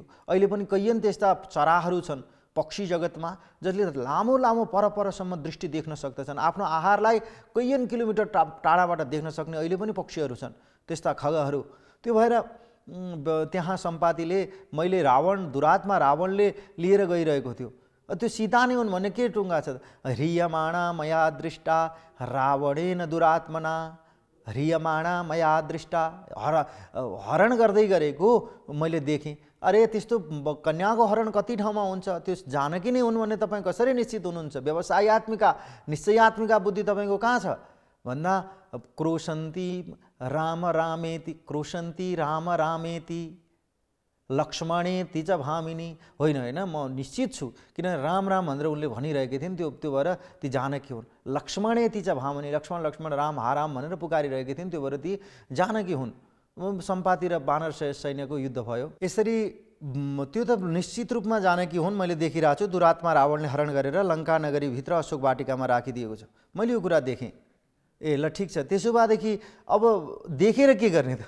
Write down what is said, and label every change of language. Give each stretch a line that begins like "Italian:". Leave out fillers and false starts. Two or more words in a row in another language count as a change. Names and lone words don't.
Nepali: अहिले पनि कैयन त्यस्ता चराहरू छन् पक्षी जगतमा जसले लामो लामो परपरसम्म दृष्टि देख्न सक्दछन्, आफ्नो आहारलाई कैयन किलोमिटर टाढाबाट देख्न सक्ने अहिले पनि पक्षीहरू छन्, त्यस्ता खगहरू। त्यो भएर त्यहाँ सम्पातीले मैले दुरात्मा रावणले लिएर गइरहेको थियो, त्यो सीता नै हुन् भन्ने के टुङ्गा छ?
Sanskrit: ह्रियमाणा मया दृष्टा रावणेन दुरात्मना, ह्रियमाणा मया दृष्टा,
Nepali: हरण गर्दै गरेको मैले देखेँ। अरे त्यस्तो कन्याको हरण कति ठाउँमा हुन्छ? त्यो जानकी नै हुन् भन्ने तपाईँ कसरी निश्चित हुनुहुन्छ?
Sanskrit: व्यवसायत्मिका निश्चयात्मिका बुद्धि
Nepali: तपाईँको कहाँ छ भन्दा
Sanskrit: क्रोशन्ती राम रामेति, क्रोशन्ती राम रामेति लक्ष्मणेति च भामिनी।
Nepali: होइन होइन, म निश्चित छु, किनभने राम राम भनेर उनले भनिरहेकी थिइन्, त्यो भएर ती जानकी हुन्।
Sanskrit: लक्ष्मणेति च भामिनी,
Nepali: लक्ष्मण लक्ष्मण राम हाराम भनेर पुकारिरहेकी थिइन्, त्यो भएर ती जानकी हुन्। सम्पाती र वानर सैन्यको युद्ध भयो। यसरी त्यो त निश्चित रूपमा जानकी हुन्, मैले देखिरहेको छु। दुरात्मा रावणले हरण गरेर लङ्का नगरीभित्र अशोक वाटिकामा राखिदिएको छ, मैले यो कुरा देखेँ। ए ल ठिक छ, त्यसो भएदेखि अब देखेर के गर्ने त?